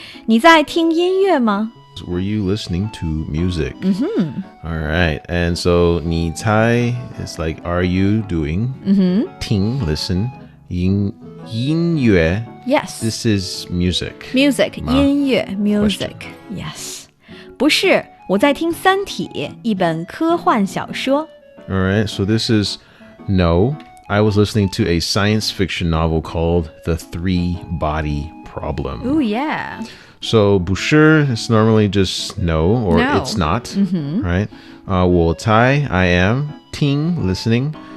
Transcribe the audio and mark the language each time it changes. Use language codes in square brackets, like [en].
[zh] 你在听音乐吗? [en] Were you listening to music? All right. And so 你猜 is like, are you doing? [zh] 听 listen. 音乐 [en] Yes. This is music. Music, 音乐 music. Yes. [zh] 不是，我在听三体，一本科幻小说。 [en] All right. So this is no. I was listening to a science fiction novel called The Three Body Problem. Ooh, yeah. So 不是 is normally just no, or No. it's not, right? 我猜 I am. 听 listening.